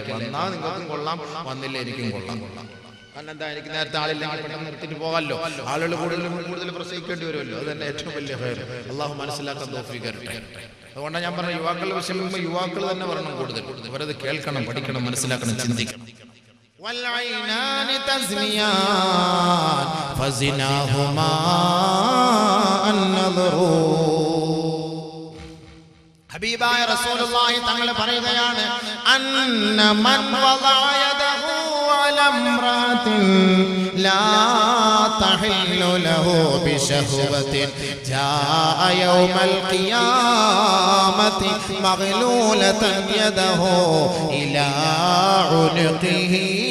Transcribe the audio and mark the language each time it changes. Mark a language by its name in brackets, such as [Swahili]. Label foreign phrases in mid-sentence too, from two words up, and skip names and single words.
[Malayalam] വന്നാൽ നിങ്ങൾക്കും കൊള്ളാം, വന്നില്ല എനിക്കും കൊള്ളാം. കാരണം എന്താ, എനിക്ക് നേരത്തെ ആളില്ലെങ്കിൽ പെട്ടെന്ന് നിർത്തിട്ട് പോകാമല്ലോ. ആളുകൾ കൂടുതൽ പ്രസംഗിക്കേണ്ടി വരുമല്ലോ. അത് തന്നെ ഏറ്റവും വലിയ ഫയർ. അള്ളാഹു മനസ്സിലാക്കാൻ തൗഫീഖ് തരട്ടെ. അതുകൊണ്ടാണ് ഞാൻ പറഞ്ഞ യുവാക്കളുടെ വിഷയം യുവാക്കൾ തന്നെ പറയണം. കൂടുതൽ അവരത് കേൾക്കണം, പഠിക്കണം, മനസ്സിലാക്കണം, ചിന്തിക്കണം. [Arabic] والعينان تزنيان فزناهما النظر. [Malayalam] ഹബീബായ റസൂലുള്ളാഹി തങ്ങൾ പറയുകയാണ്, [Arabic] أن من وضع يده على امرأة لا تحل له بشهوة جاء يوم القيامة مغلولة يده إلى عنقه.